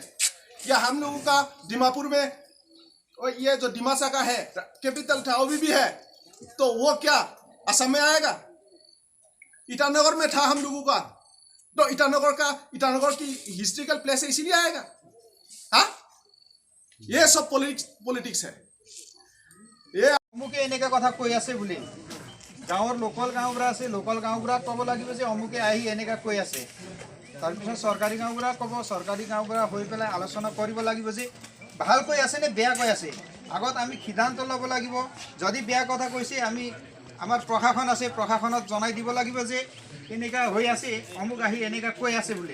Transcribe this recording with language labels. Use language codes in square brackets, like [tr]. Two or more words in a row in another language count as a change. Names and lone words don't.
[hi] या हम लोगों का दीमापुर में ये जो डिमासा का है कैपिटल था वो भी है, तो वो क्या असम में आएगा? ईटानगर में था हम लोगों का, तो ईटानगर की हिस्ट्रिकल प्लेस है इसीलिए आएगा। हाँ, ये सब पॉलिटिक्स है। ये [as] অমুকে এনেকৈ কথা কৈ আছে বুলি গাঁৱৰ লোকেল গাঁওবুঢ়া আছে, লোকেল গাঁওবুঢ়াক ক'ব লাগিব যে অমুকে আহি এনেকৈ কৈ আছে। তাৰপিছত চৰকাৰী গাঁওবুঢ়াক ক'ব, চৰকাৰী গাঁওবুঢ়া হৈ পেলাই আলোচনা কৰিব লাগিব যে ভাল কৈ আছে নে বেয়া কৈ আছে। আগত আমি সিদ্ধান্ত ল'ব লাগিব। যদি বেয়া কথা কৈছে আমি আমাৰ প্ৰশাসন আছে, প্ৰশাসনক জনাই দিব লাগিব যে এনেকুৱা হৈ আছে, অমুক আহি এনেকুৱা কৈ আছে বুলি।